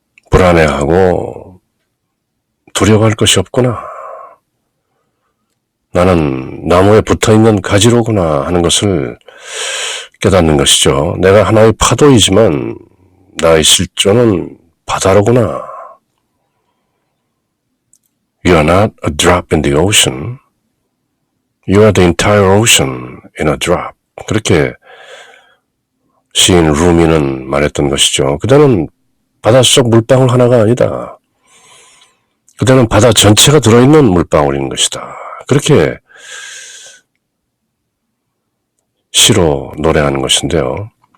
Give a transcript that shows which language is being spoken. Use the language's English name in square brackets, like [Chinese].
[Korean] 불안해하고 두려워할 것이 없구나. 나는 나무에 붙어있는 가지로구나 하는 것을 깨닫는 것이죠. 내가 하나의 파도이지만 나의 실존은 바다로구나. [English] You are not a drop in the ocean. You are the entire ocean in a drop. [Korean] 그렇게 시인 루미는 말했던 것이죠. 그대는 바닷속 물방울 하나가 아니다. 그대는 바다 전체가 들어있는 물방울인 것이다. 그렇게 시로 노래하는 것인데요.